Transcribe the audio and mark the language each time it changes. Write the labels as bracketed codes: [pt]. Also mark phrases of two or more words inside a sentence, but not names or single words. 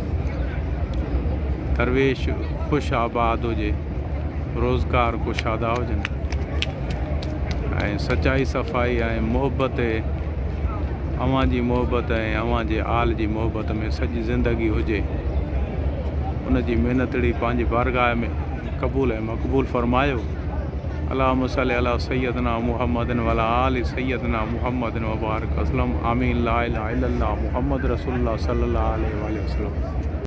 [sd] दरवेश ख़ुशि आबाद हुजे, रोज़गार कुशादा हुजनि ऐं सचाई सफ़ाई ऐं मोहबत, अवां जी मोहबत ऐं अवां जे आल जी मोहबत में सॼी ज़िंदगी हुजे। उन जी महिनतड़ी पंहिंजी बारगाह में क़बूल ऐं मक़बूल फरमायो। [ar] اللهم صل على سيدنا محمد وعلى آل سيدنا محمد وبارك وسلم. [sd] आमीन। [ar] لا إله إلا الله محمد رسول الله صلى الله عليه وسلم.